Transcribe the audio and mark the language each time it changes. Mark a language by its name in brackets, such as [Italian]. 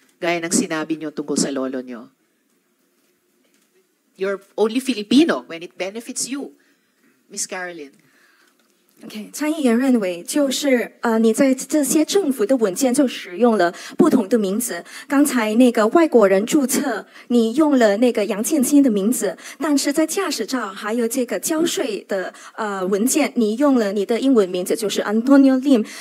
[Filipino] Gaya ng sinabi nyo tungkol sa lolo nyo. [English] You're only Filipino when it benefits you. Miss Caroline. [Chinese] OK， 参议员认为，就是你在这些政府的文件就使用了不同的名字。刚才那个外国人注册，你用了那个杨建清的名字，但是在驾驶照还有这个交税的文件，你用了你的英文名字，就是 Antonio Lim。